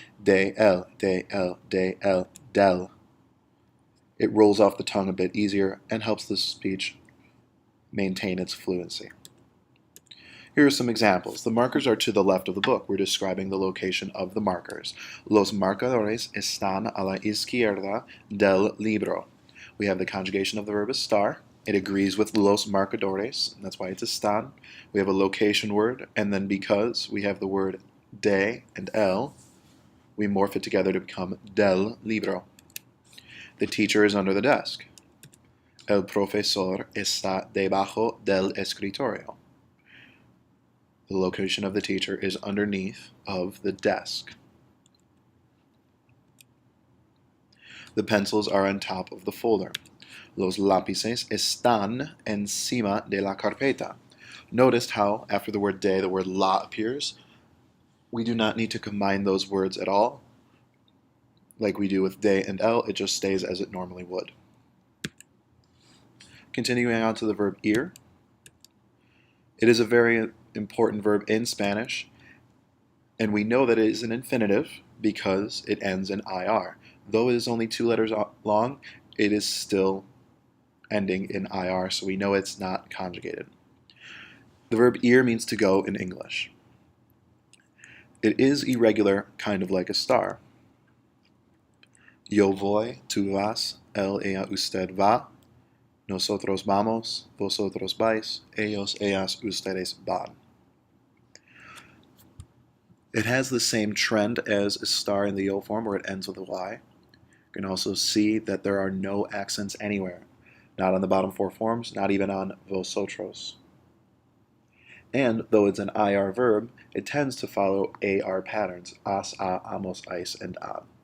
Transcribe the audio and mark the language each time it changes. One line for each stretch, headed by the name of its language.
English: De el, del. It rolls off the tongue a bit easier and helps the speech maintain its fluency. Here are some examples. The markers are to the left of the book. We're describing the location of the markers.
Spanish: Los marcadores están a la izquierda del libro.
English: We have the conjugation of the verb estar. It agrees with los marcadores, and that's why it's están. We have a location word, and then because we have the word de and el, we morph it together to become del libro. The teacher is under the desk.
Spanish: El profesor está debajo del escritorio.
English: The location of the teacher is underneath of the desk. The pencils are on top of the folder.
Spanish: Los lápices están encima de la carpeta.
English: Notice how, after the word de, the word la appears. We do not need to combine those words at all. Like we do with de and el, it just stays as it normally would. Continuing on to the verb ir. It is a very important verb in Spanish, and we know that it is an infinitive because it ends in ir. Though it is only 2 letters long, it is still ending in ir, so we know it's not conjugated. The verb ir means to go in English. It is irregular, kind of like estar.
Spanish: Yo voy, tú vas, él, ella, usted va, nosotros vamos, vosotros vais, ellos, ellas, ustedes van.
English: It has the same trend as estar in the yo form, where it ends with a y. You can also see that there are no accents anywhere, not on the bottom four forms, not even on vosotros. And though it's an IR verb, it tends to follow AR patterns, as, a, amos, ais, and ad.